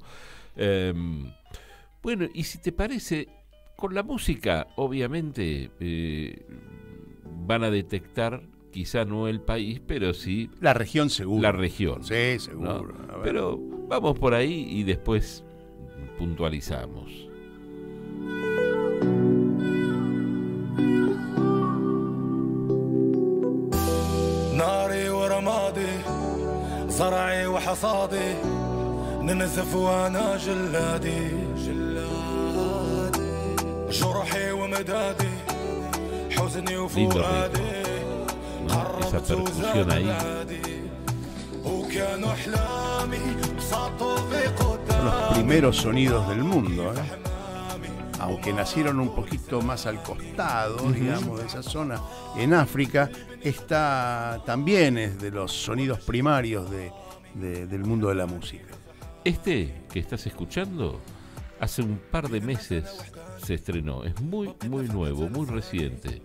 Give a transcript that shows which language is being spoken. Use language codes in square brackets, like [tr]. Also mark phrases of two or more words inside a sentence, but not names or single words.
[es] Bueno, y si te parece, con la música, obviamente, van a detectar, quizá no el país, pero sí... La región seguro. La región. Sí, seguro. ¿No? Pero vamos por ahí y después puntualizamos. [ar] ناري ورمادي زرعي وحصادي ننزف وانا جلادي جرحي ومدادي حزني وفؤادي [es] esa percusión ahí. [ar] وكانوا احلامي بسطوا في قدامي. [es] Los primeros sonidos del mundo, aunque nacieron un poquito más al costado, digamos, de esa zona, en África, también es de los sonidos primarios del mundo de la música. Este que estás escuchando, hace un par de meses se estrenó, es muy nuevo, muy reciente.